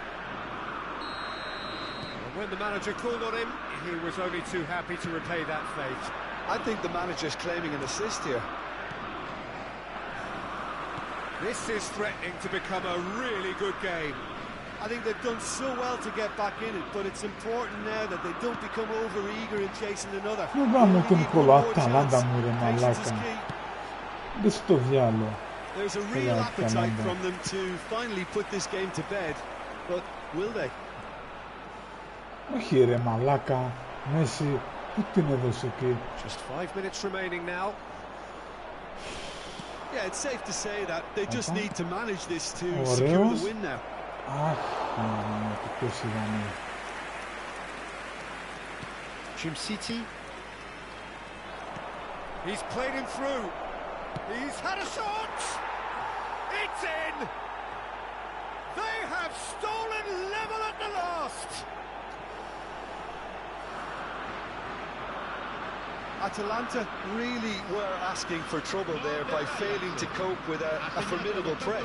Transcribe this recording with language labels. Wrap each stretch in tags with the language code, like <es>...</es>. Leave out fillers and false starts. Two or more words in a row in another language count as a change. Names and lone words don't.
<en>And when the manager called on him, he was only too happy to repay that fate. I think the manager's claiming an assist here. This is threatening to become a really good game. I think they've done so well to get back in it, but it's important now that they don't become over-eager in chasing another.</en> <el>Μου πάμε</el> <en>They</en> <el>τον</el> <en>need one</en> <el>κολλά,</el> <en>more</en> <el>Αταλάντα</el> <en>chance.</en> <el>μου ρε</el> <en>Patience is</en> <el>μαλάκα.</el> <en>key.</en> <el>Δες το διάλο.</el> <en>There's a Hello, real appetite</en> <el>Αταλάντα.</el> <en>from them to finally put this game to bed, but will they?</en> <el>Όχι ρε μαλάκα. Μέση, πού την έδωσε εκεί.</el> <en>Just 5 minutes remaining now. Yeah, it's safe to say that they just Okay. need to manage this to</en> <el>Ωραίος.</el> <en>secure the win now.</en> <el>Αχ, το πιο σιγανή.</el> <en>Jim City. He's played him through. He's had a shot. It's in. They have stolen level at the last. Atalanta really were asking for trouble there by failing to cope with a formidable press.</en>